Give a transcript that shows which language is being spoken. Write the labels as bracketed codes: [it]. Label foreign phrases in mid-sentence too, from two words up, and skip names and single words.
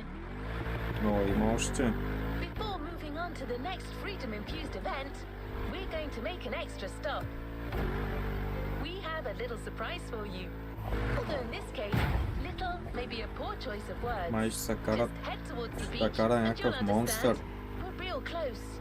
[bg] Но има още. [en] Before moving on to the next freedom-infused event, we're going to make an extra stop. We have a little surprise for you. Although in this case, little may be a poor choice of words. [bg] Май ще се карат. [en] Just head towards the [bg] Ще [en] beach [bg] кара [en] and [bg] някакъв [en] you'll [bg] монстър. [en] understand. We're real close.